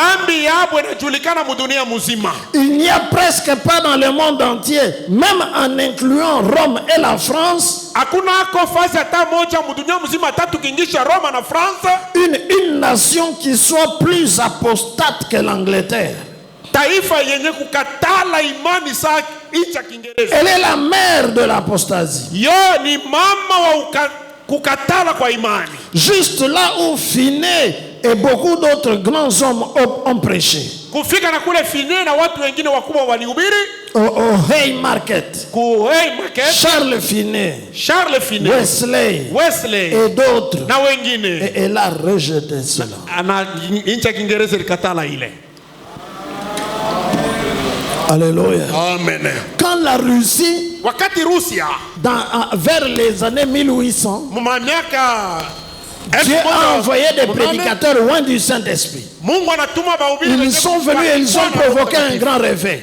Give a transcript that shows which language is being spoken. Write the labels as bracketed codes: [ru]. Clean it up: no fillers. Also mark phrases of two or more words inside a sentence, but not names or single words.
[fr] Il n'y a presque pas dans le monde entier, même en incluant Rome et la France, une nation qui soit plus apostate que l'Angleterre. [sw] taifa yenye kukatala imani sa nchi ya Kiingereza. [fr] Elle est la mère de l'apostasie. [sw] Yo ni mama wa kukatala kwa imani. [fr] Juste là où Finney et beaucoup d'autres grands hommes ont prêché. [sw] Kufika na kule Finney na watu wengine wakubwa walihubiri. [fr] Au Haymarket. [sw] Ku Haymarket. [fr] Charles Finney. Wesley. Et d'autres. [sw] Na wengine. [fr] Et elle a rejeté cela. [sw] Ana nchi ya Kiingereza ilikatala ile. [fr] Alléluia. Amen. Quand la Russie, [sw] wakati Russia, [fr] vers les années 1800, Dieu a envoyé des prédicateurs loin du Saint-Esprit. Ils sont venus et ils ont provoqué un grand réveil.